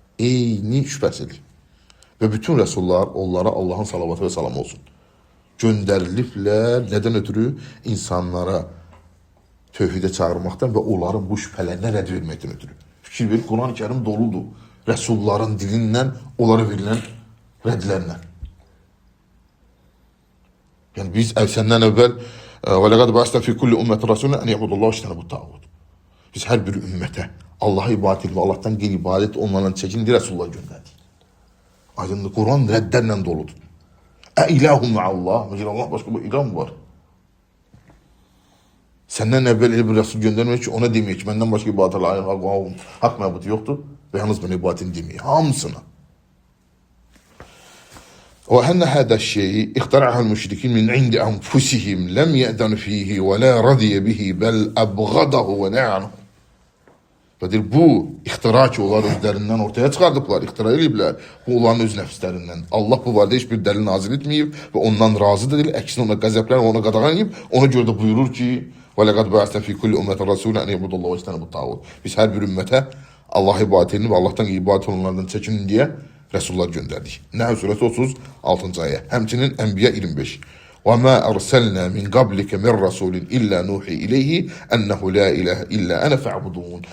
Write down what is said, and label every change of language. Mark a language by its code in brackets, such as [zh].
[az] Eyni şübhəsidir. Və bütün rəsullar onlara Allahın salavatı və salamı olsun göndəriliblər. Nədən ötürü? İnsanlara tövhidə çağırmaqdan və onların bu şübhələrinə rədd verməkdən ötürü. Fikir ver, Quran-ı Kərim doludur rəsulların dilindən onlara verilən rəddlərlə. Yəni biz səndən əvvəl [ar] وَلَقَدْ بَعَثْنَا فِي كُلِّ أُمَّةٍ رَسُولًا أَنْ يَعْبُدُوا اللّٰهَ وَاجْتَنِبُوا الطَّاغُوتَ. [az] Biz hər bir ümmətə Allah'a ibadət edib, Allah'tan qeyri-ibadət onlarla çəkindir, Rəsulullah göndərdik. Aydındır, Quran rəddlərlə doludur. İlahun ma'allah, məcəl Allah başqa bu ilah mı var? Səndən əvvəl elə bir Rəsul göndərmək ki, ona deməyək ki, məndən başqa ibadət haqq məbudu yoxdur və yalnız mən ibadətini deməyək, hamısına. [ar] وأن هذا الشيء اخترعه المشركين من عند أنفسهم لم يأذن فيه ولا رضي به بل أبغضه ونهى عنه. [az] Bu ixtira ki, onlar özlərindən ortaya çıxardıblar, ixtira ediblər. Bu onların öz nəfslərindən. Allah bu barədə heç bir dəlil nazil etməyib və ondan razı deyil. Əksinə ona qəzəblənib, ona qadağan edib. Ona görə də buyurur ki, [ar] وَلَقَدْ بَعَثْنَا فِي كُلِّ أُمَّةٍ رَسُولًا أَنْ يَعْبُدُوا اللّٰهَ وَاجْتَنِبُوا الطَّاغُوتَ. [az] Biz hər bir ümmətə Allah ibadət edin və Allahdan ibadət olunanlardan çəkinin deyə Rəsullar göndərdik. Nəhl surəsi 36-cı ayə. Həmçinin Ənbiya 25. [ar] وَمَا أَرْسَلْنَا مِنْ قَبْلِكَ مِنْ رَسُولٍ إِلَّا نُوحِي إِلَيْهِ أَنَّهُ لَا إِلَهَ إِلَّا أَنَا فَاعْبُدُونَ.